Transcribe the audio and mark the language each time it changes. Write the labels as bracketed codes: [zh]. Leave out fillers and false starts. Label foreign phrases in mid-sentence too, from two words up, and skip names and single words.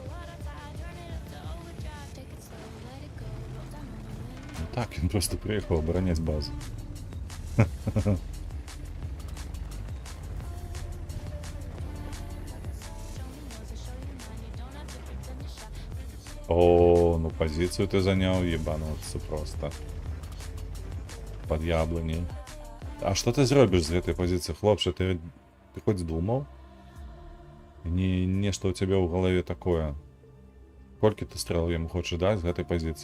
[be] Ну так, ён просто прыехаў абараняць базу. [ru] О, ну позицию ты занял, ебануться просто. Под яблоней. А что ты [be] зробишь з гэтай позиции, хлопче? [ru] Ты хоть думал? Не что у тебя в голове такое. Сколько ты стрел ему хочешь дать [be] з гэтай позиции?